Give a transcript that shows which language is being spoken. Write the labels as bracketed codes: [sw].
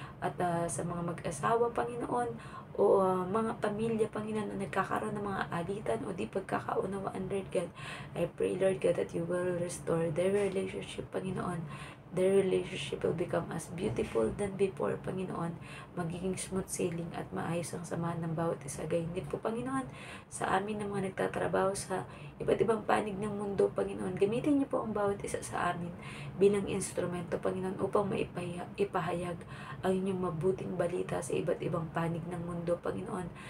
[tl] At sa mga mag-asawa, Panginoon, o mga pamilya, Panginoon, na nagkakaroon ng mga alitan o di pagkakaunawaan, Lord God, [en] I pray, Lord God, that you will restore their relationship, [tl] Panginoon. [en] Their relationship will become as beautiful than before, Panginoon. [tl] Magiging [en] smooth sailing [tl] at maayos ang samahan ng bawat isa. Gayon din po, Panginoon, sa amin na mga nagtatrabaho sa iba't ibang panig ng mundo, Panginoon. Gamitin niyo po ang bawat isa sa amin bilang instrumento, Panginoon, upang ipahayag ang inyong mabuting balita sa iba't ibang panig ng mundo, Panginoon.